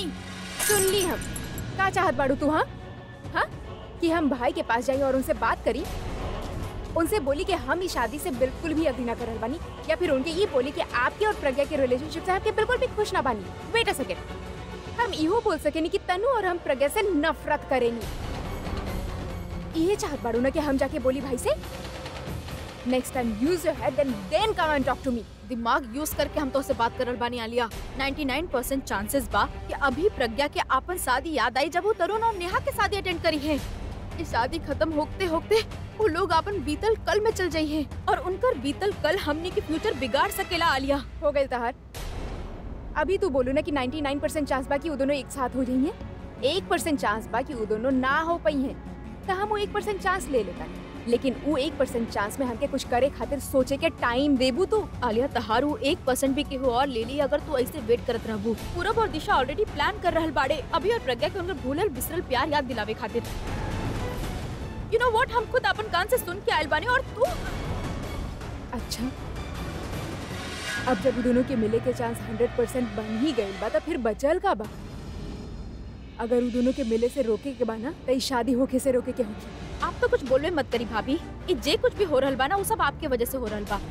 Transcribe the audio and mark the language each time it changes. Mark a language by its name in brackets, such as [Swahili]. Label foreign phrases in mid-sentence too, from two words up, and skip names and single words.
[Bhojpuri] सुन ली हम का चाहत बाड़ू तू? हाँ हाँ कि हम भाई के पास जाई और उनसे बात करी, उनसे बोली कि हम इस शादी से बिल्कुल भी अग्री ना करल बानी, या फिर उनके ये बोली कि आपके और प्रज्ञा के रिलेशनशिप से आपके बिल्कुल भी खुश ना बानी। [English] wait a second, [Bhojpuri] हम इहो बोल सकेनी कि तनु और हम प्रज्ञा से नफरत करेनी। ये चाहत बाड़ू ना कि हम जाके बोली भाई से? [English] next time use your head then come and talk to me. [Bhojpuri] दिमाग यूज करके हम तो उससे बात करल बानी आलिया। 99% चांसेस बा कि अभी प्रज्ञा के आपन शादी याद आई जब वो तरुण और नेहा के शादी अटेंड करी है। ये शादी खत्म होते होते वो लोग अपन बीतल कल में चल जाई है और उनकर बीतल कल हमने के फ्यूचर बिगाड़ सकेला। आलिया हो गई तहार। अभी तू बोलू ना कि 99% चांस बा कि वो दोनों एक साथ हो जाइए, 1% चांस बा कि वो दोनों ना हो पाई हैं, तो हम वो 1% चांस ले लेता, लेकिन वो 1% चांस में हमके कुछ करे खातिर सोचे के टाइम देबू तू। आलिया तहारू 1% भी केहू और ले ली अगर तू ऐसे वेट करत रहबू। पूरब और दिशा ऑलरेडी प्लान कर रहल बाड़े अभी और प्रज्ञा के उनकर भूलल बिसरल प्यार याद दिलावे खातिर। [English] you know what, [Bhojpuri] हम खुद अपन कान से सुन के आयल बानी और तू। अच्छा, अब जब दोनों के मिले के चांस 100% बन ही गए बा, तो फिर बचल का बा? अगर वो दोनों के मिले से रोके के बा ना, तो शादी होके से रोके के होगी। आप तो कुछ बोलवे मत करी भाभी। ये जे कुछ भी हो रहल बा ना वो सब आपके वजह से हो रहल बा।